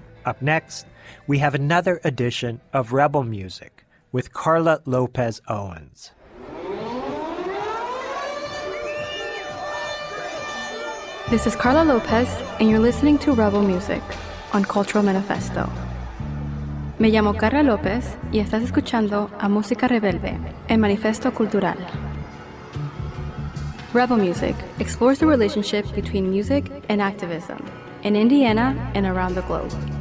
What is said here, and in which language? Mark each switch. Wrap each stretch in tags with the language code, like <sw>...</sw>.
<en>Up next, we have another edition of Rebel Music with Karla Lopez-Owens. This is Karla Lopez, and you're listening to Rebel Music on Cultural Manifesto.</en> <es>Me llamo Karla López y estás escuchando a Música Rebelde en Manifesto Cultural.</es> <en>Rebel Music explores the relationship between music and activism in Indiana and around the globe.</en>